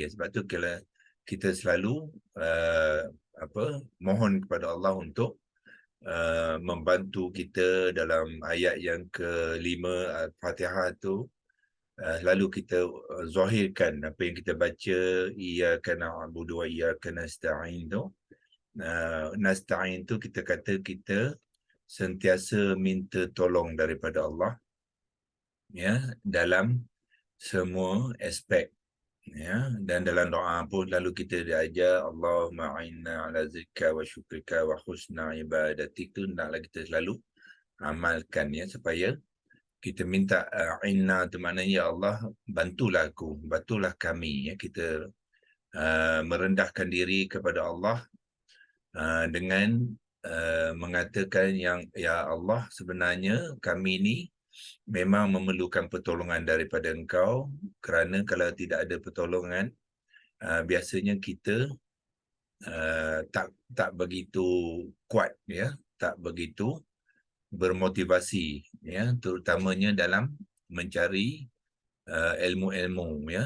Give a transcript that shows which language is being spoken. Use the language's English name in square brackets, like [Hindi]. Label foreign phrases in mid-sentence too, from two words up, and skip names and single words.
[Malay] Sebab tu kalau kita selalu mohon kepada Allah untuk membantu kita dalam ayat yang kelima Al-Fatihah tu, lalu kita zahirkan apa yang kita baca, [Arabic] إياك نعبد وإياك نستعين tu. [Malay] Nasta'in tu kita kata kita sentiasa minta tolong daripada Allah, ya, dalam semua aspek, ya. Dan dalam doa pun lalu kita diajar [Arabic] اللهم أعنا على ذكرك وشكرك وحسن عبادتك, [Malay] tu naklah kita selalu amalkan, ya, supaya kita minta inna tu maknanya ya Allah bantulah aku, bantulah kami, ya. Kita merendahkan diri kepada Allah dengan mengatakan yang ya Allah, sebenarnya kami ni memang memerlukan pertolongan daripada Engkau, kerana kalau tidak ada pertolongan biasanya kita tak begitu kuat, ya, tak begitu bermotivasi, ya, terutamanya dalam mencari ilmu-ilmu, ya.